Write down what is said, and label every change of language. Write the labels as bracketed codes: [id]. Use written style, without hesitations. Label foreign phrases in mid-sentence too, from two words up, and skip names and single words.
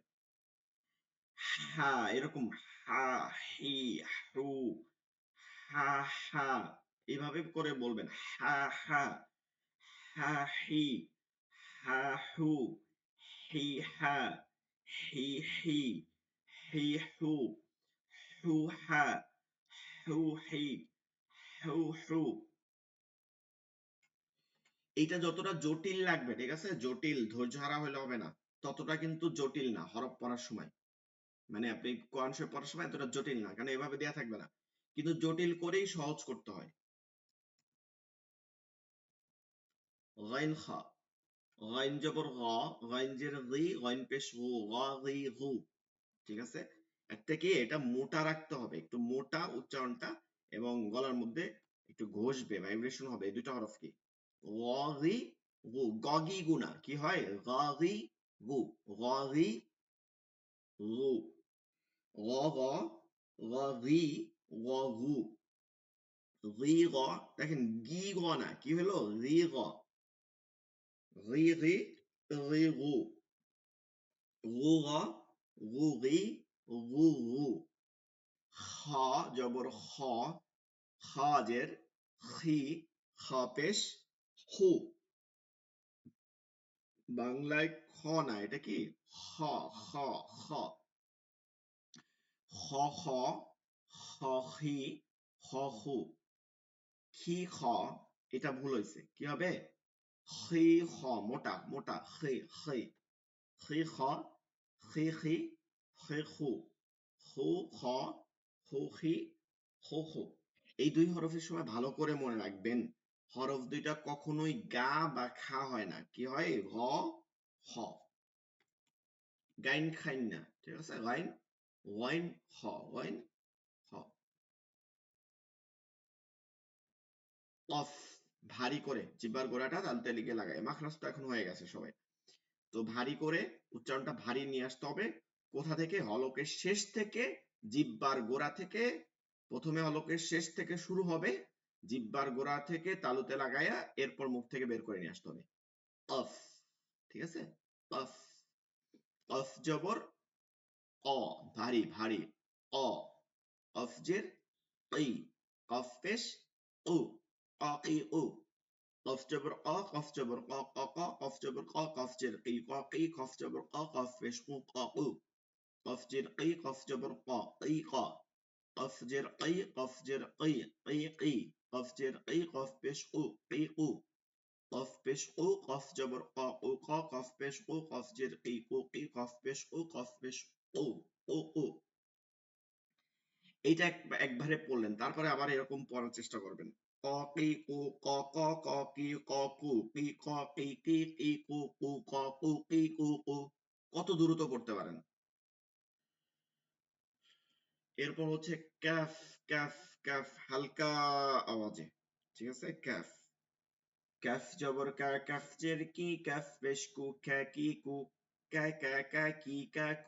[bn] হা, এরকম হা, হি, হু, হা হা, এইভাবে করে বলবেন। হা হা, হা হি, হা হু, হি হা, হি হি, হি হু, হু হা, হু হি, হু হু। এইটা যতটা জটিল লাগবে, ঠিক আছে, জটিল ধৈর্য হারা হলে হবে না, ততটা কিন্তু জটিল না হরফ পড়ার সময়, মানে আপনি কোরআন শরীফ পড়ার সময় এতটা জটিল না, কারণ এভাবে দেয়া থাকবে না, কিন্তু জটিল করেই সহজ করতে হয়। গাইন খা, গাইন জবর গ, গাইন জের গি, গাইন পেশ গু, গা গি গু। ঠিক আছে, একটা কি এটা মোটা রাখতে হবে, একটু মোটা উচ্চারণটা, এবং গলার মধ্যে একটু ঘষবে, ভাইব্রেশন হবে। এই দুটো হরফ কি, গ গি গু, গগি গুনা কি হয়, গ গি গু, গ গি গু, গ গ, গ গি গ গু, রি গ। দেখেন গি গ না, কি হলো, রি গ, রি রি, রি গু, গু গ, গু গি, গু গু। খ জবর খ, খাজের খি, খা পেশ হু, বাংলায় খ না, এটা কি খ, খ, খ, খ খ, খ খি, খ খু, খি খ, এটা ভুল হয়েছে, কি হবে, খি খ, মোটা মোটা, খি খি, খি খ, খি খি, খি খু, খু খ, খু খি, খু খু। এই দুই হরফের সময় ভালো করে মনে রাখবেন, হরফ দুইটা কখনোই গা বা খা হয় না, কি হয়, গ হ, গাইন খাইন না, ঠিক আছে, গাইন ওয়াইন হ, ওয়াইন হ। অফ, ভারী করে জিহ্বার গোড়াটা তালুতে লিগে লাগায়, মাখরাজ তো এখন হয়ে গেছে সবাই, তো ভারী করে উচ্চারণটা ভারী নিয়ে আসতে হবে। কোথা থেকে, হলকের শেষ থেকে, জিহ্বার গোড়া থেকে, প্রথমে হলকের শেষ থেকে শুরু হবে, জিহ্বার গোড়া থেকে তালুতে লাগায়া এরপর মুখ থেকে বের করে নিয়ে আসতে হবে। অফ, ঠিক আছে, অফ, অফ জবর অ, ভারী ভারী, অ, অফ জের [ar] قي قاف পেশ ও قاقي ও قاف جبر قا قاف جبر قا قا قا قاف جبر قا قاف جر قي قا قي قاف جبر قا قاف পেশ قو قا قو قاف جر قي قاف جبر قا قي قا قاف جر قي قاف جر قي قي قي قاف جر قي قاف পেশ قو قي قو قاف পেশ قو قاف جبر قا قو قا قاف পেশ قو قاف جر قي قو قي قاف পেশ قو قاف পেশ قو قو قو [bn] এইটা একবারে পড়লেন, তারপরে আবার এরকম পড়ার চেষ্টা করবেন। ক কি কু ক ক ক কি ক কু কি ক কি কি কি কু কু ক কু কি কু কু। কত দ্রুত করতে পারেন। এরপর হচ্ছে ক্যাফ ক্যাফ ক্যাফ হালকা আওয়াজে, ঠিক আছে? ক্যাফ ক্যাফ জবর কা ক্যাফ জের কি ক্যাফ পেশ কু খ্যা কি কু ক্যা ক্যা ক্যা কি ক্যা কু।